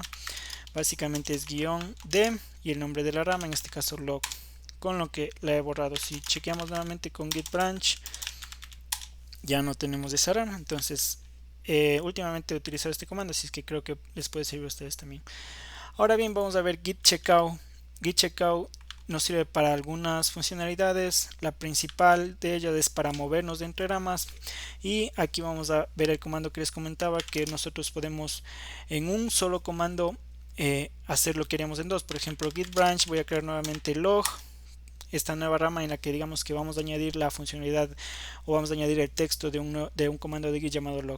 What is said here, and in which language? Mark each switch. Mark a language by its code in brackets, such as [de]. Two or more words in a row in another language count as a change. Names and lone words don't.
[es] Básicamente es -d y el nombre de la rama, en este caso log, con lo que la he borrado. Si chequeamos nuevamente con git branch, ya no tenemos esa rama. Entonces últimamente he utilizado este comando, así es que creo que les puede servir a ustedes también. Ahora bien, vamos a ver git checkout. Git checkout nos sirve para algunas funcionalidades. La principal de ellas es para movernos de entre ramas, y aquí vamos a ver el comando que les comentaba, que nosotros podemos en un solo comando hacer lo que queríamos en dos. Por ejemplo, git branch, voy a crear nuevamente log, esta nueva rama en la que digamos que vamos a añadir la funcionalidad o vamos a añadir el texto de un comando de git llamado log.